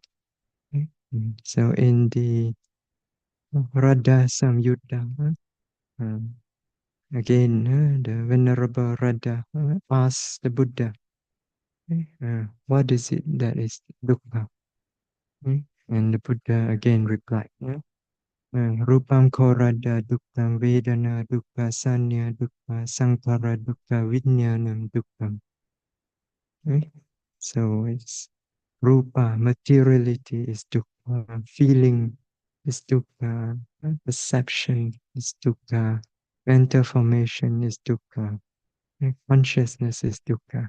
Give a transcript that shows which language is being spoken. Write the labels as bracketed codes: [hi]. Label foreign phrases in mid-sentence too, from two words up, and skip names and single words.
[en] So in the Radha Samyutta, again, the Venerable Radha asks the Buddha, what is it that is dukkha? And the Buddha again replied, [pi] Rupam korada dukkam vedana dukkha sanya dukkha sankara dukkha vijnanam dukkam. [en] So it's rupa, materiality is dukkha, feeling is dukkha, perception is dukkha, mental formation is dukkha, consciousness is dukkha.